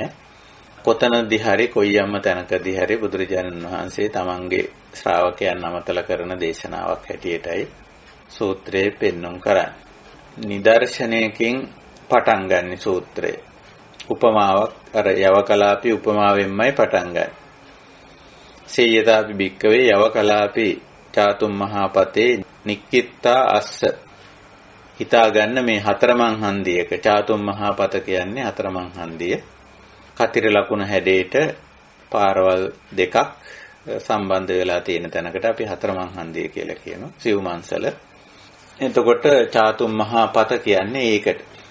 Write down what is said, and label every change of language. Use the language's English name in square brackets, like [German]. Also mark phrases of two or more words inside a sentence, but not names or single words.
[Sinhala] කොතනදී හරි කොයියම්ම තැනකදී හරි බුදුරජාණන් වහන්සේ තමන්ගේ ශ්‍රාවකයන් අමතල කරන දේශනාවක් හැටියටයි සූත්‍රයේ පෙන්වුම් කරන්නේ. නිදර්ශනයකින් පටන් ගන්න සූත්‍රය. උපමාවක් අර යවකලාපී උපමාවෙන්මයි පටන් ගන්න. [Pali] සේයතාපි භික්කවේ යවකලාපී චාතුම් මහාපතේ නික්කිත්තා අස්ස. [Sinhala] හිතා ගන්න මේ හතරමං හන්දියක [Pali] චාතුම් මහාපත [Sinhala] කියන්නේ හතරමං හන්දිය. කතිර ලකුණ හැඩයට පාරවල් දෙකක් සම්බන්ධ වෙලා තියෙන තැනකට අපි හතරමං හන්දිය කියලා කියනවා. සිව්මන්සල. එතකොට [Pali] චාතුම් මහාපත [Sinhala] කියන්නේ ඒකට.